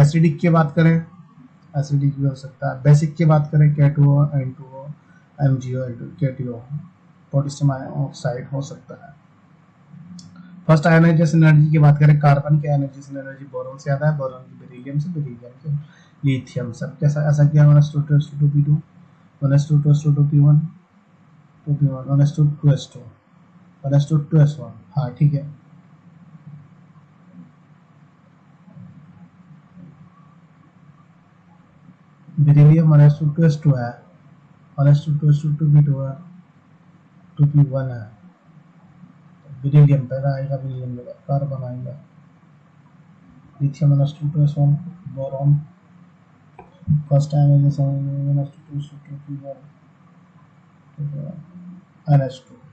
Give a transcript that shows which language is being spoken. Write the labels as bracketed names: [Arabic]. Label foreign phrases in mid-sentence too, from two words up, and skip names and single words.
[Hindi] एसिडिक की बात करें, एसिडिक भी हो सकता है। बेसिक की बात करें, K2O N2O MgO KTO, [English] potassium oxide [Hindi] हो सकता है। [English] first ionization energy [Hindi] की बात करें, कार्बन की [English] ionization energy [Hindi] बोरोन से ज्यादा है, बोरोन की बेरिलियम से, बेरिलियम के लिथियम से। कैसा ऐसा किया 1s2 2p2 1s2 2p1 2p1 1s2 2s2 1s2 2s1। हाँ ठीक है। बेरिलियम 1s2 2s2 है, 1s2 2s2 2p2 है, 2p1 है। बेरिलियम पहला आएगा, बेरिलियम के बाद कार्बन आएगा, लिथियम 1s2 2s1, [English] boron first ionization [Hindi] 1s2 2s2 2p1 NS2।